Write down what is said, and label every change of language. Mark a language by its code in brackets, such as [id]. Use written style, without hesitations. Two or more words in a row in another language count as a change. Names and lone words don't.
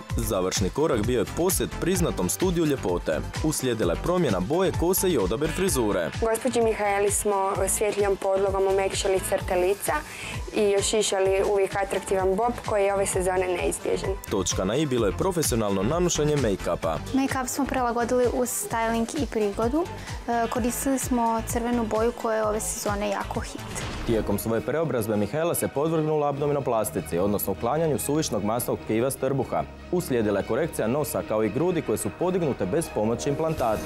[hr] Završni korak bio je posjet priznatom studiju ljepote. Uslijedila je promjena boje, kose i odabir frizure. Gospođi Mihajli smo svjetlijom podlogom omekšali crte lica i ošišali uvijek atraktivan bob koji je ove sezone neizbježan. Točka na i bilo je profesionalno nanušanje make-upa. Make-up smo prilagodili uz styling i prigodu. Koristili smo crvenu boju koja je ove sezone jako hit. Tijekom svoje preobrazbe Mihajla se podvrgnula abdominoplastici, odnosno uklanjanju suvišnog masnog tkiva s trbuha. Uslijedila je korekcija nosa kao i grudi koje su podignute bez pomoći implantata.